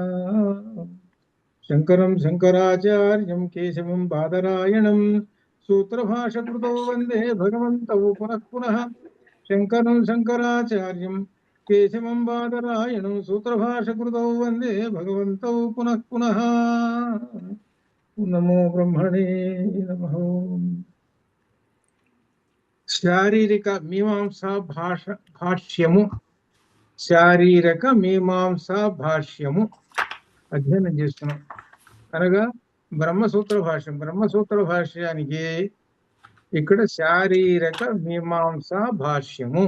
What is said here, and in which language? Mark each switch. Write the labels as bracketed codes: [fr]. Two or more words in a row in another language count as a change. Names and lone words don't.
[sa] शङ्करं शङ्कराचार्यं केशवं बादरायणं सूत्रभाषकृतौ वन्दे भगवन्तौ पुनः पुनः. शङ्करं शङ्कराचार्यं केशवं बादरायणं सूत्रभाषकृतौ वन्दे भगवन्तौ पुनः पुनः. नमो ब्रह्मणे नमः. [te] శారీరక మీమాంసా భాష్యము శారీరక మీమాంసా భాష్యము అధ్యయనం చేస్తున్నాం. అనగా బ్రహ్మసూత్ర భాష్యానికి ఇక్కడ శారీరక మీమాంసా భాష్యము.